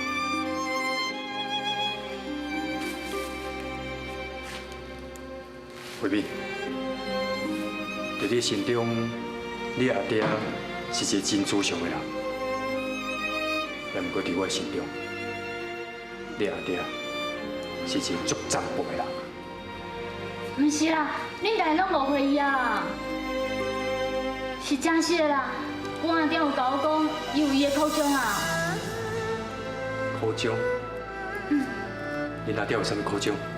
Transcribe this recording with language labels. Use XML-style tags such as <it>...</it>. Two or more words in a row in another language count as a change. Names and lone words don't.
<nan>卫兵，在你心中，你阿爹是一个真慈祥的人，也毋过在我心中，你阿爹是一个足残暴的人。毋是啦，恁家拢误会伊啊，是真实的啦。我阿爹有甲我讲，伊有伊的口中啊。口中？恁阿爹有啥物口中？</nan>